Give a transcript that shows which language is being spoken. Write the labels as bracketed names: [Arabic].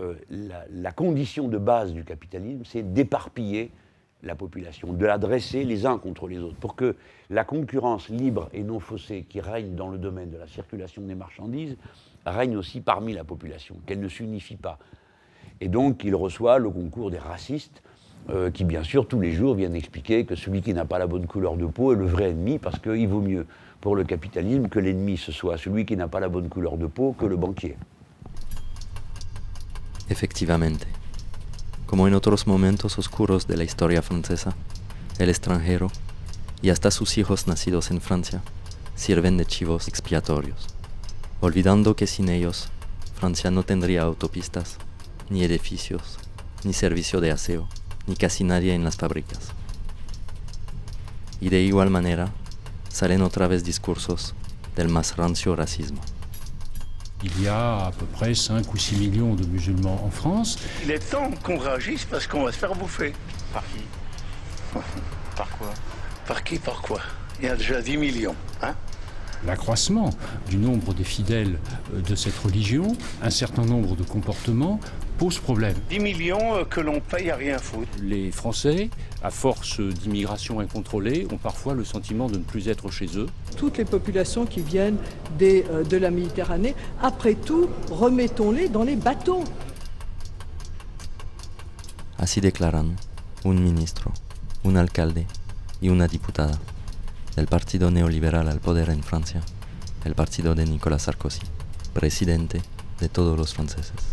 [French] La condition de base du capitalisme, c'est d'éparpiller la population, de la dresser les uns contre les autres, pour que la concurrence libre et non faussée qui règne dans le domaine de la circulation des marchandises règne aussi parmi la population, qu'elle ne s'unifie pas. Et donc, il reçoit le concours des racistes, qui, bien sûr, tous les jours viennent expliquer que celui qui n'a pas la bonne couleur de peau est le vrai ennemi, parce qu'il vaut mieux pour le capitalisme que l'ennemi ce soit celui qui n'a pas la bonne couleur de peau que le banquier. [Spanish] Efectivamente, como en otros momentos oscuros de la historia francesa, el extranjero, y hasta sus hijos nacidos en Francia, sirven de chivos expiatorios, olvidando que sin ellos, Francia no tendría autopistas, ni edificios, ni servicio de aseo, ni casi nadie en las fábricas. Y de igual manera, salen otra vez discursos del más rancio racismo. [French] Il y a à peu près 5 ou 6 millions de musulmans en France. Il est temps qu'on réagisse parce qu'on va se faire bouffer. Par qui? Par quoi? Par qui, par quoi? Il y a déjà 10 millions, hein? L'accroissement du nombre des fidèles de cette religion, un certain nombre de comportements pose problème. 10 millions que l'on paye à rien foutre. Les Français, à force d'immigration incontrôlée, ont parfois le sentiment de ne plus être chez eux. Toutes les populations qui viennent de la Méditerranée, après tout, remettons-les dans les bateaux. [Spanish] Así declaran un ministro, un alcalde y una diputada del partido neoliberal al poder en Francia, el partido de Nicolas Sarkozy, presidente de todos los franceses.